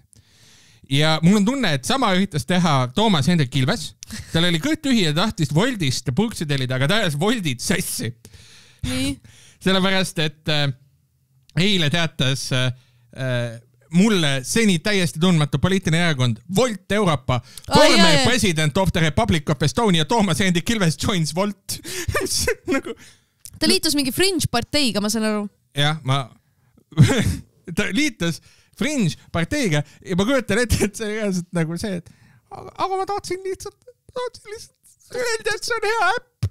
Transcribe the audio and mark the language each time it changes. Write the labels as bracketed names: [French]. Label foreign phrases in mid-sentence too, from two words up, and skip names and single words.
[Estonian] Ja mul on tunne, et sama üritas teha Toomas Hendrik Ilves. Tal oli kõht tühi ja tahtis Woltist purksi tellida, aga ta ajas Woltit sassi. Sellepärast, et eile teatas mulle seni täiesti tundmatu poliitiline erakond Volt Euroopa, [English] former president of the Republic of Estonia, Toomas Hendrik Ilves joins Volt. [Estonian] Ta liitus mingi Fringe parteiga, ma saan aru. Jah, ta liitus Fringe parteiga ja ma kujutan ette, et see reaalselt nagu see, et aga ma tahtsin lihtsalt öelda, et see on hea äpp.